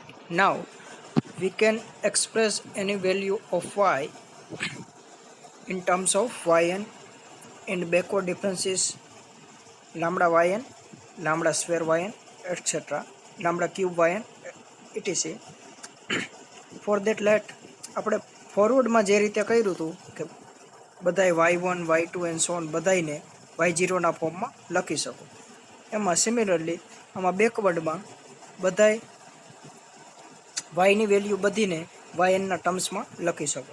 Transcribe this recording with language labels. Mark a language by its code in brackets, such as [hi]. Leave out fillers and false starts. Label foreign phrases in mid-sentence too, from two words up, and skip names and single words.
[en] Now we can express any value of y in terms of yn and backward differences lambda yn, lambda square yn, etc. lambda cube yn, etc. For that [gu] let આપણે ફોરવર્ડમાં જે રીતે કર્યું હતું કે બધાય y1 y2 [en] and so on [gu] બધાયને y0 ના ફોર્મમાં લખી શકો, એમાં સિમિલરલી આમાં બેકવર્ડમાં બધાય yની વેલ્યુ બધીને yn ના ટર્મ્સમાં લખી શકો.